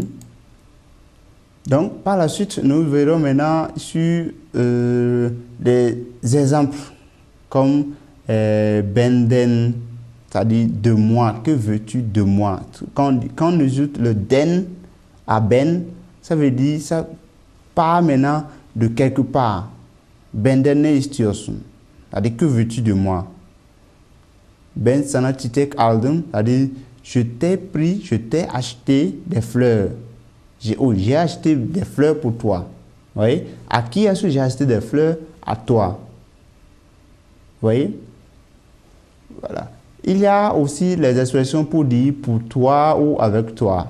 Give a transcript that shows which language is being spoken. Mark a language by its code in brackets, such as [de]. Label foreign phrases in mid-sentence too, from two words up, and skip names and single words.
[fr] Donc, par la suite, nous verrons maintenant sur des exemples comme benden, c'est-à-dire de moi. Que veux-tu de moi? Quand on ajoute le den à ben, ça veut dire ça part maintenant de quelque part. [tr] Benden ne istiyorsun. [fr] C'est-à-dire, que veux-tu de moi? [tr] Ben sana çiçek aldım, [fr] c'est-à-dire, je t'ai acheté des fleurs. J'ai acheté des fleurs pour toi. Vous voyez? À qui est-ce que j'ai acheté des fleurs? À toi. Vous voyez? Voilà. Il y a aussi les expressions pour dire pour toi ou avec toi.